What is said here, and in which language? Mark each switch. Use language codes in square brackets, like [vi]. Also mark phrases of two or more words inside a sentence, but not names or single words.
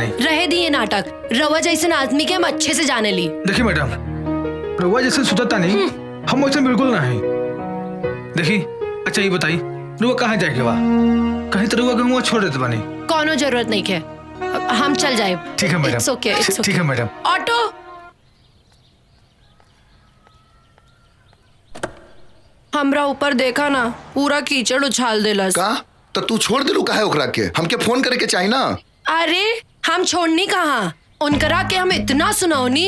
[bho] रहे दिए नाटक। रवा जैसे आदमी के हम अच्छे से जाने ली। देखी मैडम, रउआ जैसे सुतता नहीं, हम वैसे बिल्कुल नहीं। देखी अच्छा ये बताई, रउआ कहाँ जाए के बा? कहीं तो रउआ के हम छोड़ देते बानी। कोनो जरूरत नहीं है, हम चल जाए। ठीक है मैडम। [en] It's okay, it's okay. [bho] ठीक है मैडम। ऑटो। हमरा ऊपर देखा ना, पूरा कीचड़ उछाल देला। का? तो तू छोड़ दिलू काहे ओकरा के? हमके फोन करे के चाहिए ना। अरे हम छोड़नी कहाँ, उनकरा के हम इतना सुनौनी।